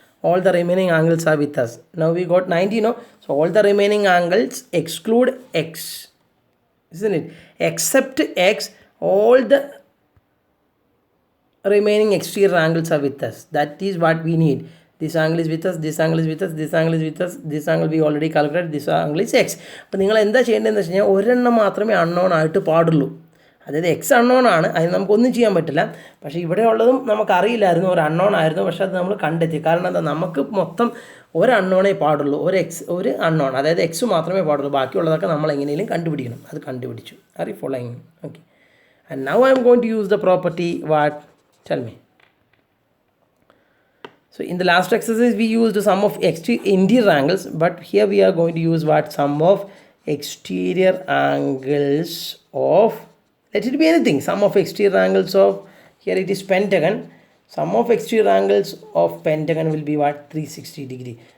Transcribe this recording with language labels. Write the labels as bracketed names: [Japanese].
[English] All the remaining angles are with us. Now we got 90, no? So all the remaining angles exclude X, isn't it? Except X, all the remaining exterior angles are with us. That is what we need. This angle is with us, this angle is with us, this angle is with us, this angle we already calculated, this angle is X. [Malayalam] അപ്പോൾ നിങ്ങൾ എന്താ ചെയ്യേണ്ടതെന്ന് വെച്ച് കഴിഞ്ഞാൽ ഒരെണ്ണം മാത്രമേ unknown ആയിട്ട് പാടുള്ളൂ. അതായത് എക്സ് അൺനോൺ ആണ്, അതിന് നമുക്കൊന്നും ചെയ്യാൻ പറ്റില്ല. പക്ഷേ ഇവിടെ ഉള്ളതും നമുക്കറിയില്ലായിരുന്നു, ഒരു അൺനോൺ ആയിരുന്നു. പക്ഷേ അത് നമ്മൾ കണ്ടെത്തി. കാരണം എന്താ, നമുക്ക് മൊത്തം ഒരു അൺനോണേ പാടുള്ളൂ, ഒരു അൺനോൺ, അതായത് എക്സ് മാത്രമേ പാടുള്ളൂ. ബാക്കിയുള്ളതൊക്കെ നമ്മൾ എങ്ങനെയും കണ്ടുപിടിക്കണം. അത് കണ്ടുപിടിച്ചു. [English] Are you following? Okay. And now I am going to use the property what? Tell me. So in the last exercise we used sum of interior angles, but here we are going to use what? Sum of exterior angles of, let it be anything, sum of exterior angles of, here it is pentagon. Sum of exterior angles of pentagon will be what? 360 degree.